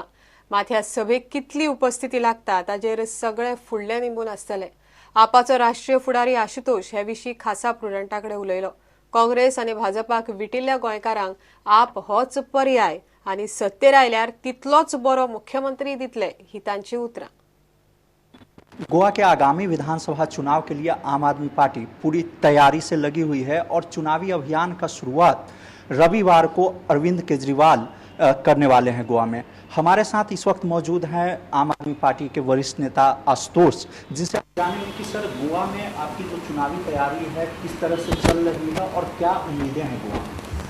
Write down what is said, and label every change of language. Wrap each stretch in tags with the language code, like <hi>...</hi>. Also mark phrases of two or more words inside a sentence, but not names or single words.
<kok>मात ह्या सभेक कितली उपस्थिती लागता ताचेर सगळे फुडले निंबून आसतले. आपाचो राष्ट्रीय फुडारी आशुतोष हे विशीं खासा प्रुडंटाकडे उलयलो. काँग्रेस आनी भाजपाक विटिल्ल्या गोंयकारांक आप होच पर्याय आनी सत्तेर आयल्यार तितलोच बरो मुख्यमंत्री दितले ही तांची उतरां.</kok> <hi>गोवा के आगामी विधानसभा चुनाव के लिए आम आदमी पार्टी पूरी तैयारी से लगी हुई है और चुनावी अभियान का शुरुआत रविवार को अरविंद केजरीवाल करने वाले हैं गोवा में। हमारे साथ इस वक्त मौजूद हैं आम आदमी पार्टी के वरिष्ठ नेता आशुतोष, जिनसे जानेंगे कि सर गोवा में आपकी जो चुनावी तैयारी है किस तरह से चल रही है और क्या उम्मीदें हैं गोवा में?</hi>